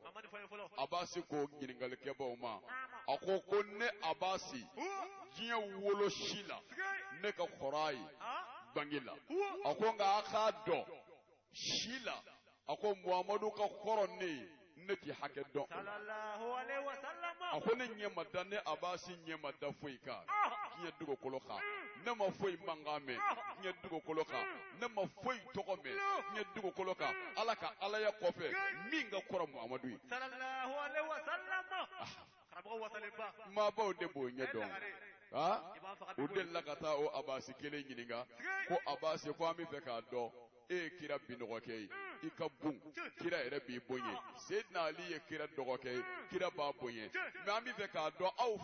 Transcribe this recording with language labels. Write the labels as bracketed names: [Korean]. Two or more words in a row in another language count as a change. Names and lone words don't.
[Bambara] mamadu fɔlɔ fɔlɔ Abasi ko ɲininkalikɛbaw ma a ko ne Abasi diɲɛ wolo si la ne ka kɔrɔ a ye bange la a ko nka a k'a dɔn si la a ko Muhamadu ka kɔrɔ ne ye ne ti hakɛ dɔn [Arabic] صلى الله عليه وسلم [Bambara] a ko ne ɲɛ ma da ne Abasi ɲɛ ma da foyi kan diɲɛ dugukolo kan ne ma foyi mankan mɛn diɲɛ dugukolo kan ne ma foyi tɔgɔ mɛn diɲɛ dugukolo kan Ala ka alaya kɔfɛ min ka kɔrɔ Muhamadu ye [Arabic] صلى الله عليه وسلم [Bambara] karamɔgɔ wasalenba maabaw de b'o ɲɛ dɔn o delila ka taa o Abasi kelen ɲininka ko Abasi ko an bɛ fɛ k'a dɔn e ye kira binɔgɔkɛ ye i ka bon kira yɛrɛ b'i bonya Seydina Ali ye kira dɔgɔkɛ ye kira b'a bonya mais an bɛ fɛ k'a dɔn aw